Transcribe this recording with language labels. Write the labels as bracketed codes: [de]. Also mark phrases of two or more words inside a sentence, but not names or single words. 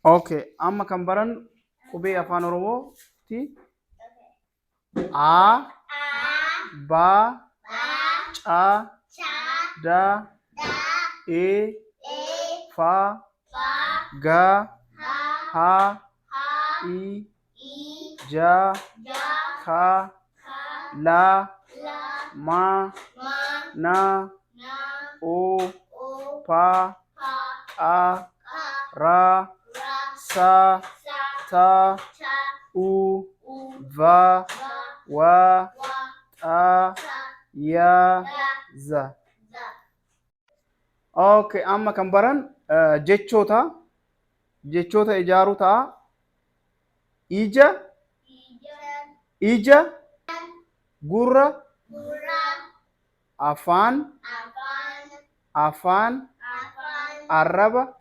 [om] Okay, amma kan baran qubee afaan Oromooti. A, ba, ca, da, e, fa, ga, ha, i, ja, ka, la, ma, na, o, pa, a, ra, sa, ta, u, va, wa, ta, ya, za. Okay, amma kan baran jechoota ijaaruu ta'a. Ija, gurra, afaan, arraba,